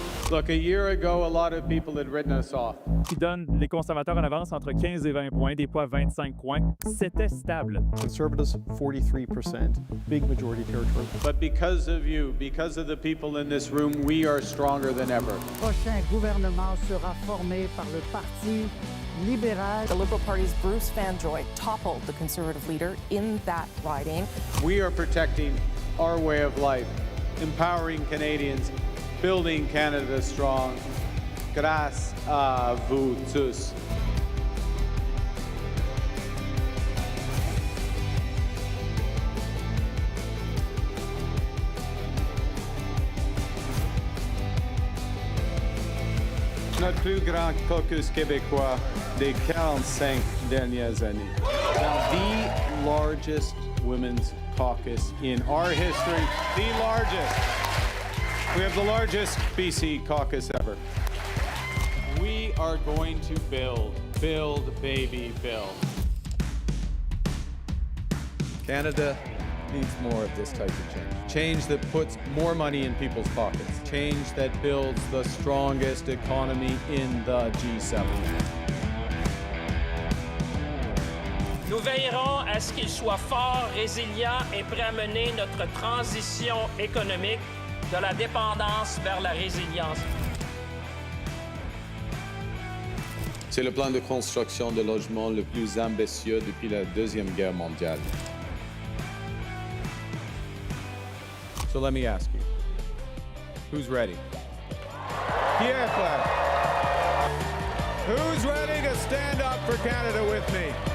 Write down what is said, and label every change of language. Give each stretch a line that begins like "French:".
English: Look, a year ago, a lot of people had written us off.
French: Qui donne les conservateurs en avance entre 15 et 20 points, des fois 25 points. C'était stable.
English: Conservatives, 43%, big majority territory. But because of you, because of the people in this room, we are stronger than ever.
French: Le prochain gouvernement sera formé par le Parti libéral.
English: The Liberal Party's Bruce Van Joy toppled the Conservative leader in that riding. We are protecting our way of life, empowering Canadians, building Canada strong.
French: Grâce à vous tous. Notre plus grand caucus québécois des 45 dernières années.
English: Now, the largest women's caucus in our history, the largest. We have the largest BC caucus ever. We are going to build, baby, build. Canada needs more of this type of change. Change that puts more money in people's pockets. Change that builds the strongest economy in the G7.
French: Nous veillerons à ce qu'il soit fort, résilient et prêt à mener notre transition économique de la dépendance vers la résilience. C'est le plan de construction de logement le plus ambitieux depuis la Deuxième Guerre mondiale.
English: So let me ask you, who's ready? Pierre clap. Who's ready to stand up for Canada with me?